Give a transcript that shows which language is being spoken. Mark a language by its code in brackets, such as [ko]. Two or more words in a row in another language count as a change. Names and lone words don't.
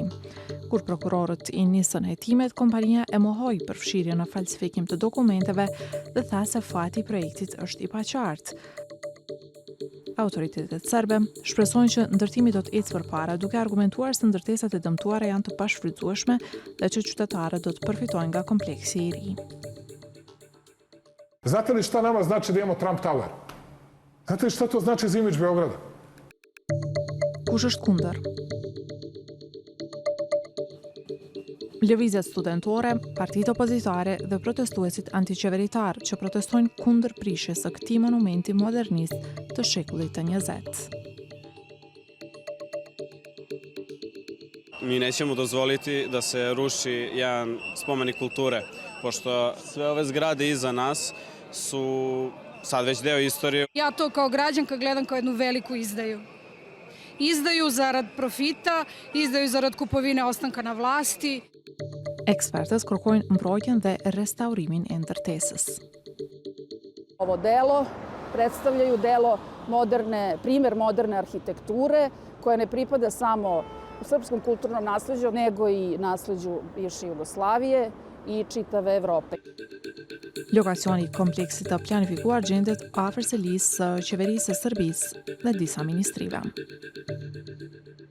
[sq] Kur prokurorët i nisën hetimet, kompania e mohoi përfshirjen në falsifikim të dokumenteve dhe tha se fati i projektit është i paqartë. Autoritetet serbe shpresojnë që ndërtimi do të ecë përpara, duke argumentuar se ndërtesat e dëmtuara janë të pashfrytzueshme dhe që qytetarët do të përfitojnë nga kompleksi i ri. [sr] Znate li šta nama znači da imamo Trump Tower? Znate li šta to znači za imidž Beograda? [sq] Kush është kundër? Lëvizjet studentore, partitë opozitare dhe protestuesit antiqeveritar që protestojnë kundër prishjes së këtij monumenti modernist të shekullit të 20. [sr] Mi nećemo dozvoliti da se ruši jedan spomenik kulture, pošto sve ove zgrade iza nas su sad već deo istorije. Ja to kao građanka gledam kao jednu veliku izdaju. Izdaju zarad profita, izdaju zarad kupovine ostanka na vlasti. [sq] Ekspertët kërkojnë mbrojtjen dhe restaurimin e ndërtesës. [sr] Ovo delo predstavljaju delo primer moderne arhitekture koja ne pripada samo u srpskom kulturnom nasleđu, nego i nasleđu bivše Jugoslavije i čitave Evrope. [sq] Lokacioni i kompleksit të planifikuar gjendet afër selisë së qeverisë së Serbisë dhe disa ministrive.